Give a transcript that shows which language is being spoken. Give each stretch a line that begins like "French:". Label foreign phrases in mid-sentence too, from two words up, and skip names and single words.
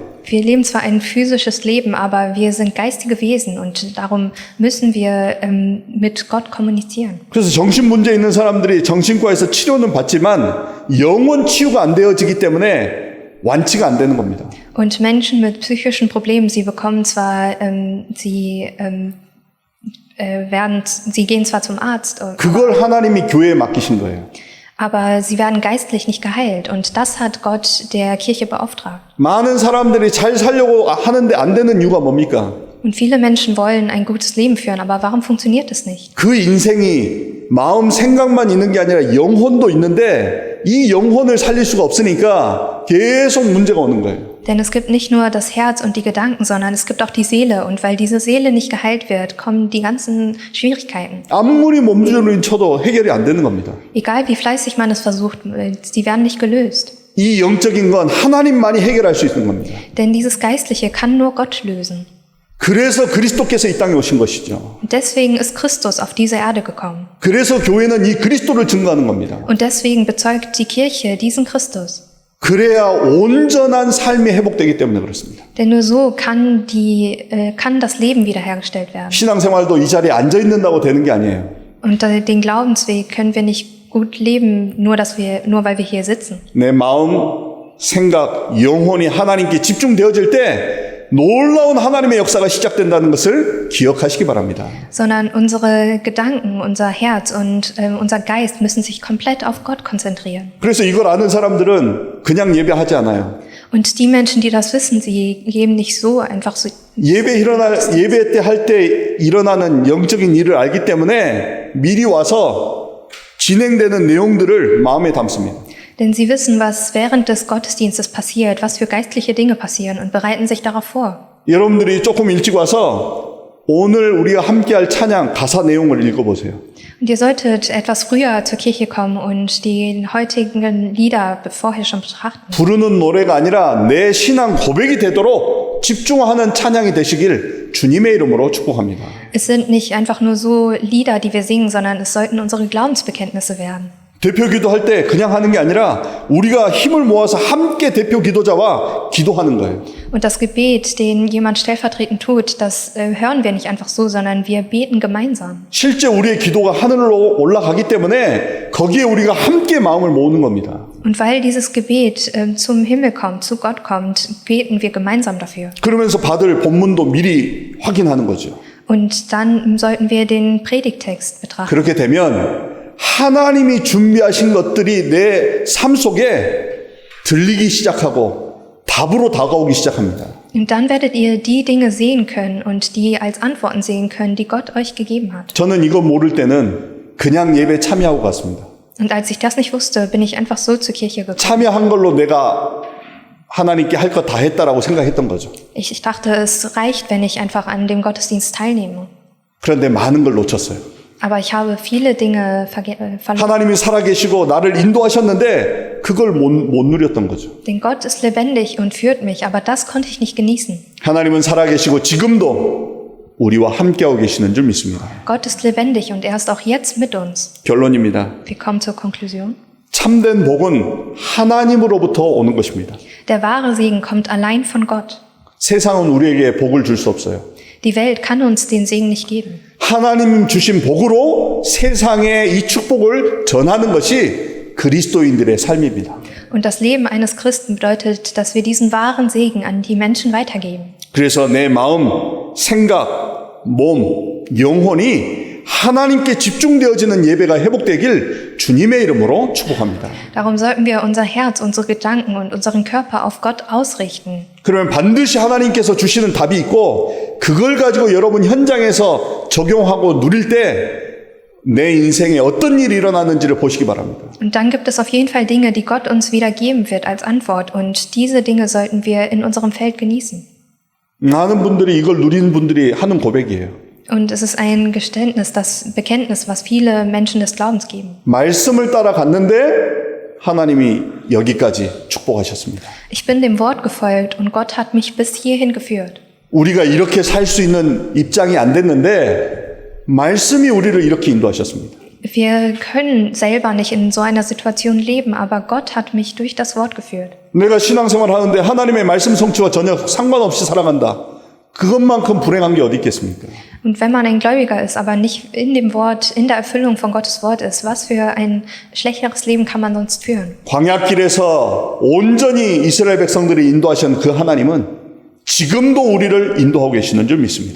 German: Wir leben zwar ein physisches Leben, aber wir sind geistige Wesen und darum müssen wir mit Gott kommunizieren.
Korean: 그래서 정신 문제 있는 사람들이 정신과에서 치료는 받지만 영혼 치유가 안 되어지기 때문에 완치가 안 되는 겁니다.
German: Und Menschen mit psychischen Problemen, sie bekommen zwar, sie gehen zwar zum Arzt,
Korean: 그걸 하나님이 교회에 맡기신 거예요.
German: aber sie werden geistlich nicht geheilt und das hat Gott der Kirche beauftragt.
Korean: 많은 사람들이 잘 살려고 하는데 안 되는 이유가 뭡니까?
German: Und viele Menschen wollen ein gutes Leben führen, aber warum funktioniert es nicht?
Korean: 그 인생이 마음 생각만 있는 게 아니라 영혼도 있는데 이 영혼을 살릴 수가 없으니까 계속 문제가 오는 거예요.
German: Denn es gibt nicht nur das Herz und die Gedanken, sondern es gibt auch die Seele. Und weil diese Seele nicht geheilt wird, kommen die ganzen Schwierigkeiten.
Korean: 아무리 몸주름을 쳐도 해결이 안 되는 겁니다.
German: Egal wie fleißig man es versucht, sie werden nicht gelöst.
Korean: 이 영적인 건 하나님만이 해결할 수 있는 겁니다.
German: Denn dieses Geistliche kann nur Gott lösen.
Korean: 그래서 그리스도께서 이 땅에 오신 것이죠.
German: Und deswegen ist Christus auf diese Erde gekommen.
Korean: 그래서 교회는 이 그리스도를 증거하는 겁니다.
German: Und deswegen bezeugt die Kirche diesen Christus.
Korean: 그래야 온전한 삶이 회복되기 때문에 그렇습니다.
German: Denn nur so kann das Leben wiederhergestellt werden.
Korean: 신앙생활도 이 자리에 앉아 있는다고 되는 게 아니에요.
German: Und den Glaubensweg können wir nicht gut leben, nur weil wir hier sitzen.
Korean: 내 마음, 생각, 영혼이 하나님께 집중되어질 때 놀라운 하나님의 역사가 시작된다는 것을 기억하시기 바랍니다.
German: Sondern unsere Gedanken, unser Herz und unser Geist müssen sich komplett auf Gott konzentrieren.
Korean: 그래서 이걸 아는 사람들은 그냥 예배하지 않아요.
German: Und die Menschen, die das wissen, sie geben nicht so einfach so.
Korean: 예배 때 할 때 일어나는 영적인 일을 알기 때문에 미리 와서 진행되는 내용들을 마음에 담습니다.
German: Denn sie wissen, was während des Gottesdienstes passiert, was für geistliche Dinge passieren und bereiten sich darauf vor.
Korean: 여러분들이 조금 일찍 와서 오늘 우리가 함께할 찬양 가사 내용을 읽어보세요.
German: Und ihr solltet etwas früher zur Kirche kommen und die heutigen Lieder vorher schon betrachten.
Korean: 부르는 노래가 아니라 내 신앙 고백이 되도록 집중하는 찬양이 되시길 주님의 이름으로 축복합니다.
German: Es sind nicht einfach nur so Lieder, die wir singen, sondern es sollten unsere Glaubensbekenntnisse werden.
Korean: 대표 기도할 때 그냥 하는 게 아니라 우리가 힘을 모아서 함께 대표 기도자와 기도하는 거예요.
German: Und das Gebet, den jemand stellvertretend tut, das hören wir nicht einfach so, sondern wir beten gemeinsam.
Korean: 실제 우리의 기도가 하늘로 올라가기 때문에 거기에 우리가 함께 마음을 모으는 겁니다.
German: Und weil dieses Gebet zum Himmel kommt, zu Gott kommt, beten wir gemeinsam dafür.
Korean: 그러면서 받을 본문도 미리 확인하는 거죠.
German: Und dann sollten wir den Predigttext betrachten.
Korean: 그렇게 되면 하나님이 준비하신 것들이 내 삶 속에 들리기 시작하고 답으로 다가오기 시작합니다.
German: Und dann werdet ihr die Dinge sehen können und die als Antworten sehen können, die Gott euch gegeben hat.
Korean: 저는 이거 모를 때는 그냥 예배 참여하고 갔습니다.
German: Und als ich das nicht wusste, bin ich einfach so zur Kirche gekommen.
Korean: 참여한 걸로 내가 하나님께 할 거 다 했다라고 생각했던 거죠.
German: Ich dachte, es reicht, wenn ich einfach an dem Gottesdienst teilnehme.
Korean: 그런데 많은 걸 놓쳤어요.
German: Aber ich habe viele Dinge verloren.
Korean: 하나님이 살아계시고 나를 인도하셨는데 그걸 못 누렸던 거죠.
German: Denn Gott ist lebendig und führt mich, aber das konnte ich nicht genießen.
Korean: 하나님은 살아계시고 지금도 우리와 함께하고 계시는 줄 믿습니다.
German: Gott ist lebendig und er ist auch jetzt mit uns.
Korean: 결론입니다.
German: Wir kommen zur Konklusion.
Korean: 참된 복은 하나님으로부터 오는 것입니다.
German: Der wahre Segen kommt allein von Gott.
Korean: 세상은 우리에게 복을 줄 수 없어요.
German: Die Welt kann uns den Segen nicht geben.
Korean: 하나님 주신 복으로 세상에 이 축복을 전하는 것이 그리스도인들의 삶입니다.
German: Und das Leben eines Christen bedeutet, dass wir diesen wahren Segen an die Menschen weitergeben.
Korean: 그래서 내 마음, 생각, 몸, 영혼이 하나님께 집중되어지는 예배가 회복되길 주님의 이름으로 축복합니다.
German: Darum sollten wir unser Herz, unsere Gedanken und unseren Körper auf Gott ausrichten.
Korean: 그러면 반드시 하나님께서 주시는 답이 있고 그걸 가지고 여러분 현장에서 적용하고 누릴 때 내 인생에 어떤 일이 일어나는지를 보시기 바랍니다.
German: Und dann gibt es auf jeden Fall Dinge, die Gott uns wieder geben wird als Antwort. Und diese Dinge sollten wir in unserem Feld genießen.
Korean: 많은 분들이 이걸 누리는 분들이 하는 고백이에요.
German: Und es ist ein Geständnis, das Bekenntnis, was viele Menschen des Glaubens geben.
Korean: 말씀을 따라갔는데 하나님이 여기까지 축복하셨습니다.
German: Ich bin dem Wort gefolgt und Gott hat mich bis hierhin geführt.
Korean: 우리가 이렇게 살 수 있는 입장이 안 됐는데 말씀이 우리를 이렇게 인도하셨습니다.
German: Wir können selber nicht in so einer Situation leben, aber Gott hat mich durch das Wort geführt.
Korean: 내가 신앙생활 하는데 하나님의 말씀 성취와 전혀 상관없이 살아간다. 그것만큼 불행한 게 어디 있겠습니까?
German: Und wenn man ein Gläubiger ist, aber nicht in dem Wort, in der Erfüllung von Gottes Wort ist, was für ein schlechteres Leben kann man sonst führen?
Korean: 광야길에서 온전히 이스라엘 백성들이 인도하신 그 하나님은 지금도 우리를 인도하고 계시는 줄 믿습니다.